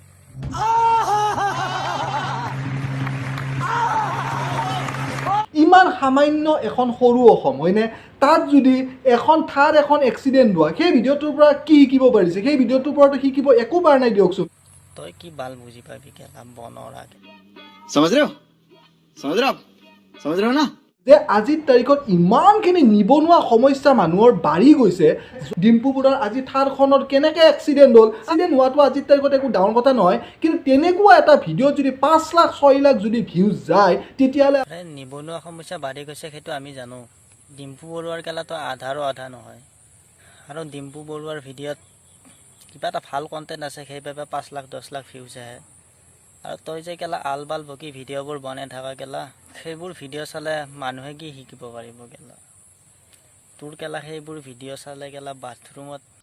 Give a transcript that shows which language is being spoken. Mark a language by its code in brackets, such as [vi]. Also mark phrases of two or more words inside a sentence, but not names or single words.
[as] ইমান সামান্য এখন সৰু অসম হয়নে তাত যদি এখন এক্সিডেণ্ট হোৱা সেই ভিডিঅ'টোৰ পৰা কি শিকিব পাৰিছে সেই ভিডিঅ'টোৰ পৰাতো শিকিব একো পাৰা নাই দিয়কচোন তই কি বাল বুজি পাবি কেলা বনৰা [hi] समझ रहे हो ना [as] যে আজিৰ তাৰিখত ইমানখিনি নিবনুৱা সমস্যা মানুহৰ বাঢ়ি গৈছে ডিম্পু বৰুৱাৰ আজি থাৰখনত কেনেকৈ এক্সিডেণ্ট হ'ল এক্সিডেণ্ট হোৱাটো আজিৰ তাৰিখত একো ডাঙৰ কথা নহয় কিন্তু তেনেকুৱা এটা ভিডিঅ'ত যদি ৫ লাখ ৬ লাখ যদি ভিউজ যায় তেতিয়াহ'লে নিবনুৱা সমস্যা বাঢ়ি গৈছে সেইটো আমি জানো ডিম্পু বৰুৱাৰ কেলাটো আধাৰো আধা নহয় আৰু ডিম্পু বৰুৱাৰ ভিডিঅ'ত কিবা এটা ভাল কণ্টেণ্ট আছে সেইবাবে ৫ লাখ ১০ লাখ ভিউজ আহে আৰু তই যে কেলা আলবাল বকি ভিডিঅ'বোৰ বনাই থকা কেলা সেইবোৰ ভিডিঅ' চালে মানুহে কি শিকিব পাৰিব কেলা তোৰ কেলা সেইবোৰ ভিডিঅ' চালে কেলা বাথৰুমত